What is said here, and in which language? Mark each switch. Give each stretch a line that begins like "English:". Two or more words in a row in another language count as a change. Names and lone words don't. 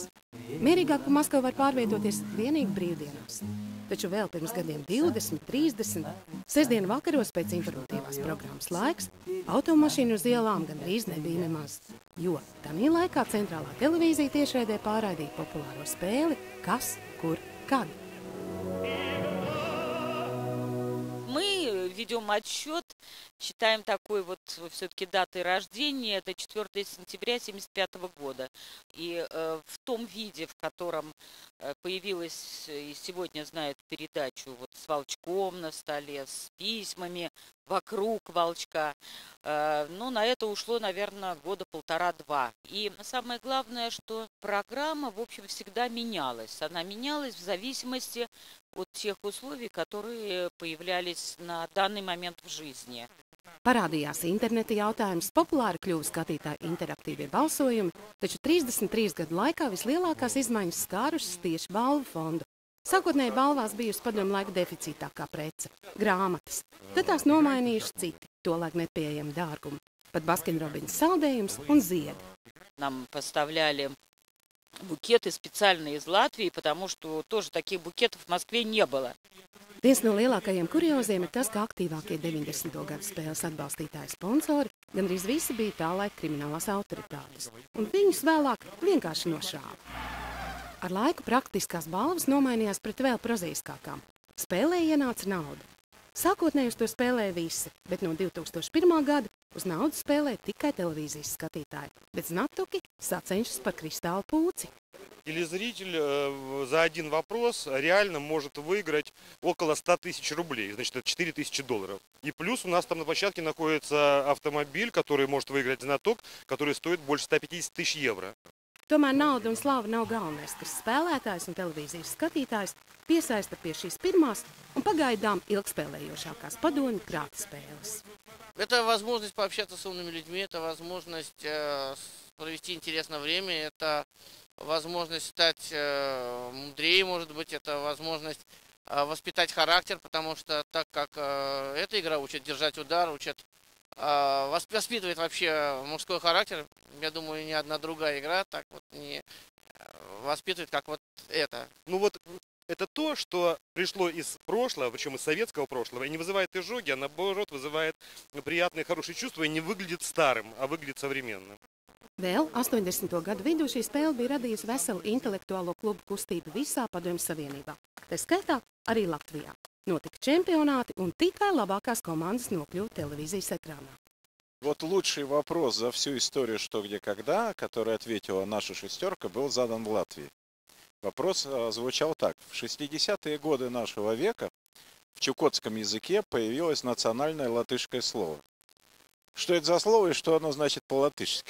Latvian: Mierīgāk pa Maskavu var pārvietoties vienīgi brīvdienās. Taču vēl pirms gadiem 20, 30, sestdienu vakaros pēc informatīvās programmas laiks, automašīnu uz ielām gandrīz nebija nemaz. Jo tamī laikā centrālā televīzija tiešraidē pārraidīja populāro spēli Kas, kur, kad.
Russian: Мы ведем отсчет, считаем такой вот все-таки датой рождения, это 4 сентября 1975 года. И в том виде, в котором появилась и сегодня знает передачу вот с волчком на столе, с письмами вокруг волчка, ну, на это ушло, наверное, года 1,5-2. И самое главное, что программа, в общем, всегда менялась. Она менялась в зависимости от тех условий, которые появлялись на данный момент в жизни.
Latvian: Parādījās interneta jautājums, populāri kļuva skatītāju interaktīvie balsojumi, taču 33 gadu laikā vislielākās izmaiņas skārušas tieši balvu fondu. Sākotnēji balvās bijusi padomju laika deficītākā prece – grāmatas. Tad tās nomainījuši citi, tolaik nepieejami dārgumi, pat Baskin-Robbins saldējums un ziedi.
Russian: Нам поставляли букеты специально из Латвии, потому что тоже таких букетов в Москве не было.
Latvian: Viens no lielākajiem kurioziem ir tas, ka aktīvākie 90. gadu spēles atbalstītāji sponsori gandrīz visi bija tā laika kriminālās autoritātes, un viņus vēlāk vienkārši nošāva. Ar laiku praktiskās balvas nomainījās pret vēl prozaiskākām. Spēlē ienāca nauda. Sākotnēji uz to spēlēja visi, bet no 2001. gada uz naudu spēlē tikai televīzijas skatītāji, bet znatuki sacenšas par kristālu pūci.
Russian: Телезритель за один вопрос реально может выиграть около 100 тысяч рублей, значит, это 4 тысячи долларов. И плюс у нас там на площадке находится автомобиль, который может выиграть знаток, который стоит больше 150 тысяч евро.
Latvian: Tomēr nauda un slava nav galvenais, kas spēlētājs un televīzijas skatītājs piesaista pie šīs pirmās un pagaidām ilgspēlējošākās padomju prāta spēles.
Russian: Это возможность пообщаться с умными людьми, это возможность провести интересное время, это возможность стать мудрее, может быть, это возможность воспитать характер, потому что так как эта игра учит держать удар, учит воспитывает вообще мужской характер, я думаю, ни одна другая игра так вот не воспитывает, как вот это. Ну вот это то, что пришло из прошлого, причем из советского прошлого, и не вызывает изжоги, а наоборот вызывает приятные, хорошие чувства и не выглядит старым, а выглядит современным.
Latvian: Vēl 80. gadu vidū šī spēle bija radījusi veselu intelektuālo klubu kustību visā Padomju Savienībā, tā skaitā arī Latvijā. Notika čempionāti un tikai labākās komandas nokļuva televīzijas ekrānā.
Russian: Вот лучший вопрос за всю историю «Что, где, когда», который ответила наша шестерка, был задан в Латвии. Вопрос звучал так. В 60-е годы нашего века в чукотском языке появилось национальное латышское слово. Что это за слово и что оно значит по-латышски?